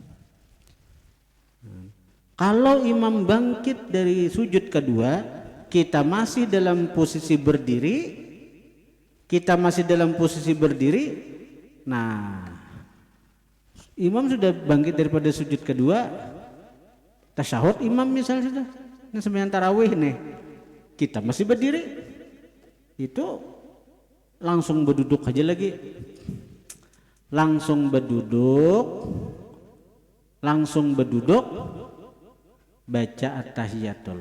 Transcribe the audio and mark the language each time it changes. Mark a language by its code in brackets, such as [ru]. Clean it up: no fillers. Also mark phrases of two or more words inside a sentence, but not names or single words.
[id] Kalau imam bangkit dari sujud kedua, kita masih dalam posisi berdiri, nah imam sudah bangkit daripada sujud kedua, tasyahud imam misalnya sudah, ini sembahyang tarawih nih, kita masih berdiri, itu langsung berduduk aja lagi, langsung berduduk baca at-tahiyatul.